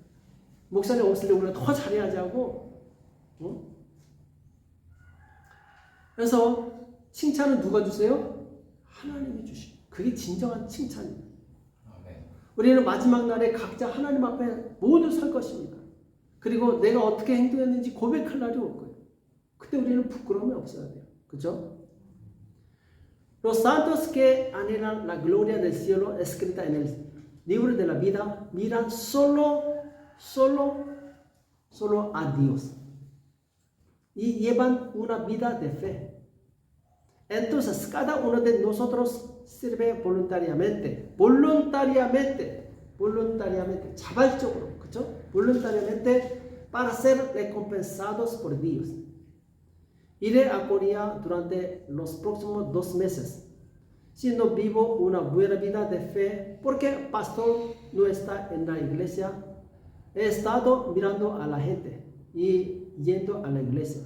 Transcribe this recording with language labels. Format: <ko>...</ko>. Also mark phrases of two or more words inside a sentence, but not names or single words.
<ko>목사님 없을 때 우리가 더 잘해야지 하고, 그래서 칭찬은 누가 주세요? 하나님이 주시고. 그게 진정한 칭찬입니다. 우리는 마지막 날에 각자 하나님 앞에 모두 설 것입니다. 그리고 내가 어떻게 행동했는지 고백할 날이 올 거예요. 그때 우리는 부끄러움이 없어야 돼요. 그죠?</ko> <es>Los santos que anhelan la gloria del cielo escrita en el libro de la vida miran solo a Dios y llevan una vida de fe. Entonces cada uno de nosotros sirve voluntariamente,</es> <ko>자발적으로, 그렇죠?</ko> <es>voluntariamente para ser recompensados por Dios. Iré a Corea durante los próximos 2 meses. Si no vivo una buena vida de fe, porque el pastor no está en la iglesia, he estado mirando a la gente y yendo a la iglesia.</es>